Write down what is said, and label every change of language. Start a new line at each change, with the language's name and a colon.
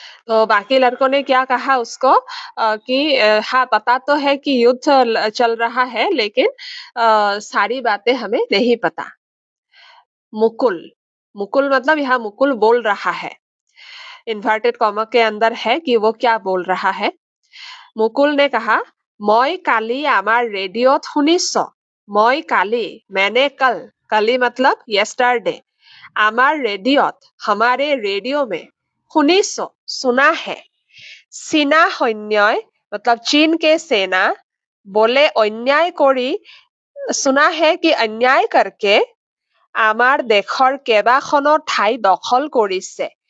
Hindi: तो बाकी लड़कों ने क्या कहा उसको, कि हाँ पता तो है कि युद्ध चल रहा है, लेकिन सारी बातें हमें नहीं पता। मुकुल, मुकुल मतलब यहाँ मुकुल बोल रहा है। इन्वर्टेड कॉमा के अंदर है कि वो क्या बोल रहा है। मुकुल ने कहा,
Assamese: মই কালি আমাৰ ৰেডিঅ'ত শুনিছ। মই কালি
Hindi: मैंने कल मतलब yesterday
Assamese: আমার রেডিওত
Hindi: हमारे रेडियो में
Assamese: শুনিছ
Hindi: सुना है।
Assamese: চীনা সৈন্যই
Hindi: मतलब चीन के सेना बोले अन्याय करी सुना है कि अन्याय करके
Assamese: আমাৰ দেশৰ কেইবাখনো ঠাই দখল কৰিছে।